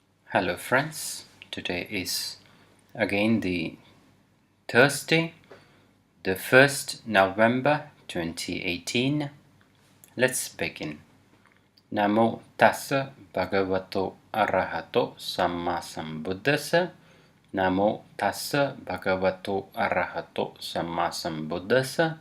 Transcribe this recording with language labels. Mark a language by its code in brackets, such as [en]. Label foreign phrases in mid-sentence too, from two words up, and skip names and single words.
[en] Hello friends, today is again the Thursday, the 1st November 2018. Let's begin. [pi] Namo tassa bhagavato arahato samma sambuddhassa. Namo tassa bhagavato arahato samma sambuddhassa.